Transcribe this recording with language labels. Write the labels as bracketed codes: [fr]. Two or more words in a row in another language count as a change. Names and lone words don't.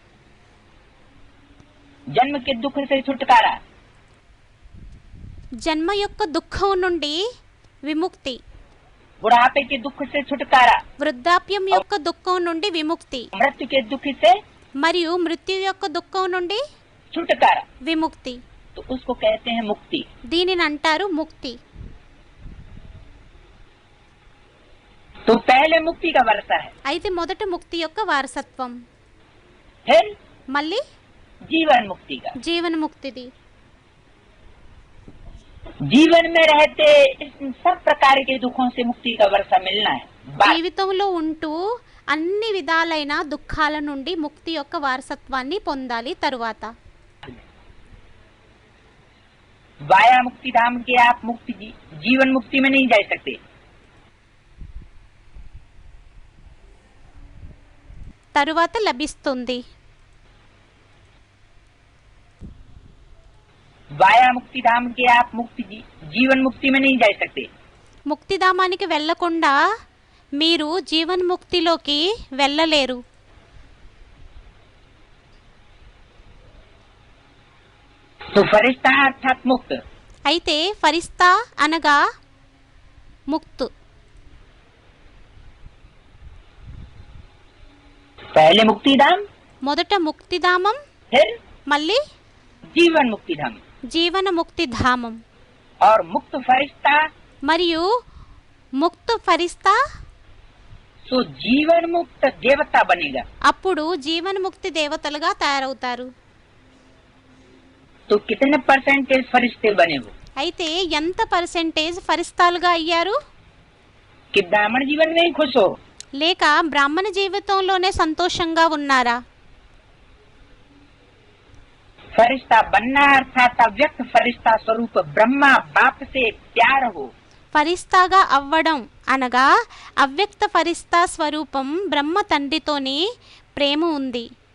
[hi] जन्म के दुख से छुटकारा, [te] జన్మ యొక్క దుఃఖం నుండి విముక్తి, [hi] बुढ़ापे के दुख से छुटकारा, [te] వృద్ధాప్యం యొక్క దుఃఖం నుండి విముక్తి, [hi] मृत्यु के दुख से [te] మరియు మృత్యు యొక్క దుఃఖం నుండి [hi] छुटकारा, [te] విముక్తి. [hi] तो उसको कहते हैं मुक्ति। [te] దీనిని అంటారు ముక్తి. [hi] तो पहले मुक्ति का वर्षा है, [te] అయితే మొదట ముక్తి యొక్క వారసత్వం, [hi] फिर [te] మళ్ళీ [hi] जीवन मुक्ति का। [te] జీవన్ముక్తిది. [hi] जीवन में रहते इन सब प्रकार के दुखों से मुक्ति का वर्षा मिलना है। [te] జీవితంలో ఉంటూ అన్ని విధాలైన దుఃఖాల నుండి ముక్తి యొక్క వారసత్వాన్ని పొందాలి. తరువాత [hi] वाया मुक्ति धाम के आप मुक्ति जीवन मुक्ति में नहीं जा सकते। [te] తరువాత లభిస్తుంది. [hi] वाया मुक्ति धाम के आप मुक्ति जीवन मुक्ति में नहीं जा सकते। [te] ముక్తిధామానికి వెళ్ళకుండా మీరు జీవన్ముక్తిలోకి వెళ్ళలేరు. [hi] तो फरिश्ता अर्थात मुक्त, [te] అయితే ఫరిస్తా అనగా ముక్తు. [hi] पहले मुक्ति धाम, [te] మొదట ముక్తిధామం, [hi] फिर [te] మళ్ళీ [hi] जीवन मुक्ति धाम [te] జీవనముక్తి ధామం. [hi] और मुक्त फरिश्ता [te] మరియు ముక్త ఫరిస్తా [hi] तो जीवन मुक्त देवता बनेगा. [te] అప్పుడు జీవన్ముక్తి దేవతలుగా తయారవుతారు. [hi] तो कितने परसेंटेज फरिश्ते बने हो [te] అయితే ఎంత పర్సెంటేజ్ ఫరిస్తాలుగా అయ్యారు? [hi] कि ब्राह्मण जीवन में ही खुश हो, [te] లేక బ్రాహ్మణ జీవితంలోనే సంతోషంగా ఉన్నారా? [hi] फरिश्ता बनना अर्थात अव्यक्त फरिश्ता स्वरूप ब्रह्मा बाप से प्यार हो. [te] ఫరిస్తాగా అవ్వడం అనగా అవ్యక్త ఫరిస్తా స్వరూపం బ్రహ్మ తండ్రితోని ప్రేమ ఉంది.